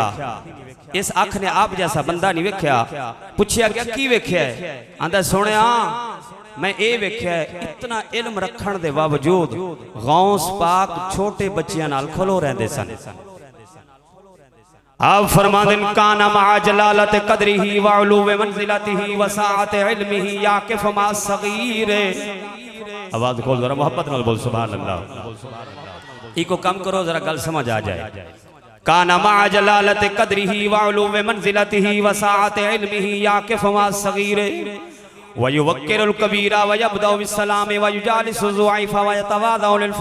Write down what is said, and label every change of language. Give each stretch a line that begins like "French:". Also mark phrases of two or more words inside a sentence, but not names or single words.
Punjabi: ਇਸ ਅੱਖ ਨੇ ਆਪ ਜੈਸਾ ਬੰਦਾ ਨਹੀਂ ਵੇਖਿਆ। ਪੁੱਛਿਆ ਗਿਆ ਕੀ ਵੇਖਿਆ ਹੈ? ਆਂਦਾ ਸੁਣਿਆ ਮੈਂ ਇਹ ਵੇਖਿਆ ਹੈ, ਇਤਨਾ ਇਲਮ ਰੱਖਣ ਦੇ ਬਾਵਜੂਦ ਗੌਸ ਪਾਕ ਛੋਟੇ ਬੱਚਿਆਂ ਨਾਲ ਖਲੋ ਰਹਿੰਦੇ ਸਨ। ਆਪ ਫ਼ਰਮਾਂਦੇ
Arabic: كان مع جلالة قدره و علو منزلته و سعة علمه يقف مع الصغير.
Punjabi: ਆਵਾਜ਼ ਖੋਲ੍ਹ ਜ਼ਰਾ, ਮੁਹੱਬਤ ਨਾਲ ਬੋਲ
Arabic: سبحان الله.
Punjabi: ਈਕੋ ਕੰਮ ਕਰੋ ਜ਼ਰਾ ਗੱਲ ਸਮਝ ਆ ਜਾਏ।
Arabic: كان مع جلالة قدره و علو منزلته و سعة علمه يقف مع الصغير و يوقر الكبير و يبدأ بالسلام و يجالس الضعفاء و يتواضع لل